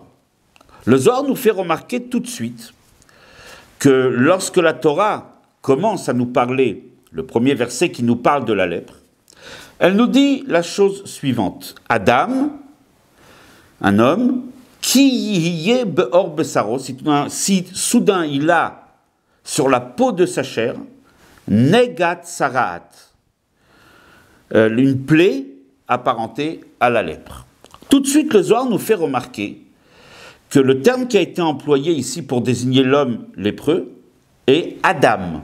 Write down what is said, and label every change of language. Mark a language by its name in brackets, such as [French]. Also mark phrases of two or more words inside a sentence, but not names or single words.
[French] Le Zohar nous fait remarquer tout de suite que lorsque la Torah commence à nous parler, le premier verset qui nous parle de la lèpre, elle nous dit la chose suivante. Adam, un homme, qui [Hebrew] יהיה בעור בשרו, [French] si soudain il a sur la peau de sa chair, [Hebrew] נגע צרעת, [French] une plaie apparentée à la lèpre. Tout de suite, le Zohar nous fait remarquer que le terme qui a été employé ici pour désigner l'homme lépreux est Adam.